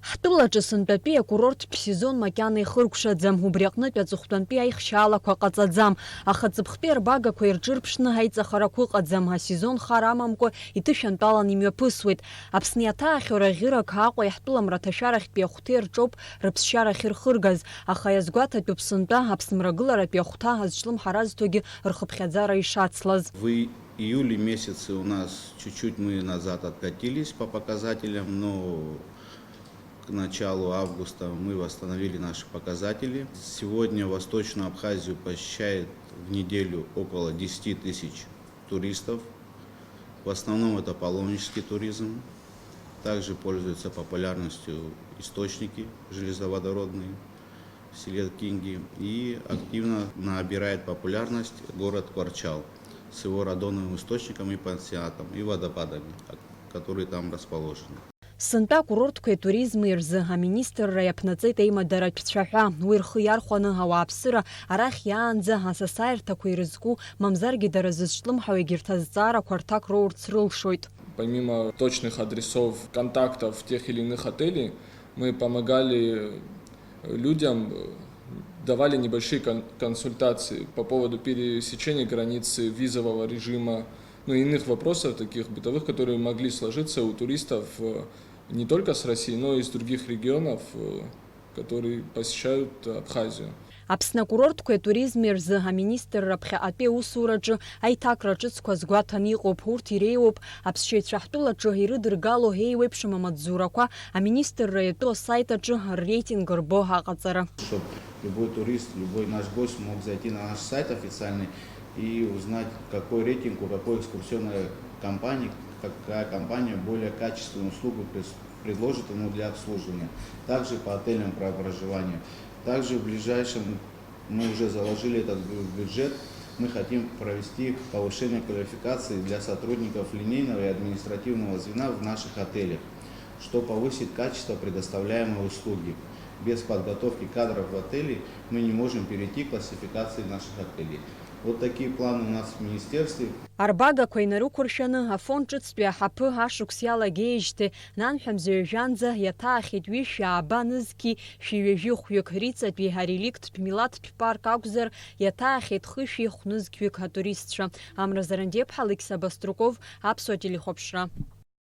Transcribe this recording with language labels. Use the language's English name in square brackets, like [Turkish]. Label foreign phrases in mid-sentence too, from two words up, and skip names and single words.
[Abkhazian] Шәаҳтәылаҿы сынтәатәи акурорттә сезон макьана ихыркәшаӡам, убри аҟнытә аҵыхәтәантәи аихшьаалақәа ҟаҵаӡам, аха ҵыԥхтәи арбагақәа ирҿырԥшны ҳаиҵахарақәа ыҟаӡам, асезон хара амамкәа иҭышәантәалан имҩаԥысуеит. Аԥсны иаҭаахьоу ӷьырак Аҟәа иаҳтәыламра аҭашәарахьтәи ахәҭеи рҿоуп рыԥсшьара ахьырхыргаз, аха иазгәаҭатәуп сынтәа Аԥсынмрагыларатәи ахәҭа азҿлымҳаразҭогьы рхыԥхьаӡара ишацлаз. [Russian] В июле месяце у нас чуть-чуть мы назад откатились по показателям, но к началу августа мы восстановили наши показатели. Сегодня Восточную Абхазию посещает в неделю около 10 тысяч туристов. В основном это паломнический туризм. Также пользуются популярностью источники железоводородные в селе Кинги. И активно набирает популярность город Кварчал с его радоновым источником и пансионатом, и водопадами, которые там расположены. [Abkhazian] Сынтәа акурорттқәеи туризми рзы аминистрра иаԥнаҵеит еимадаратә цәаҳәа. Уи рхы иархәаны ауааԥсыра арахь иаанӡа асасааирҭақәа ирызку, мамзаргьы дара зызҿлымҳау егьырҭ азҵаарақәа рҭак роурц рылшоит. [Russian] Помимо точных адресов, контактов тех или иных отелей, мы помогали людям, давали небольшие консультации по поводу пересечения границы, визового режима, ну и иных вопросов, таких бытовых, которые могли сложиться у туристов не только с России, но и из других регионов, которые посещают Абхазию. [Abkhazian] Аԥсны акурорттқәеи туризми рзы аминистрра ԥхьаҟатәи аусураҿы аиҭакра ҿыцқәа згәаҭаны иҟоуп, урҭ иреиуоуп аԥсшьаҩцәа ҳтәылаҿы ирыдыргало еиуеиԥшым амаҵзурақәа аминистрра иатәу асайт аҿы рреитинг рбо аҟаҵара. [Russian] Чтобы любой турист, любой наш гость мог зайти на наш сайт официальный и узнать, какой рейтинг у какой экскурсионной компании, какая компания более качественную услугу предложит ему для обслуживания. Также по отелям про проживание. Также в ближайшем мы уже заложили этот бюджет. Мы хотим провести повышение квалификации для сотрудников линейного и административного звена в наших отелях, что повысит качество предоставляемой услуги. Без подготовки кадров в отеле мы не можем перейти к классификации наших отелей. Вот такие планы у нас в министерстве. [Abkhazian] Арбагақәа инарықәыршәаны афонд ҿыцтәи аҳаԥы ашықәс иалагеижьҭеи нанҳәамзаҩ жәанӡа иаҭаахьеит ҩышәаа нызқьи шәиҩажәи хәҩык риҵатәи ареликттә милаҭтә парк акәзар иаҭаахьеит хышәи хәнызқьҩык атуристцәа. Амра Зарандиеԥҳа, Алексей Баструков, Аԥсуа телехәаԥшра.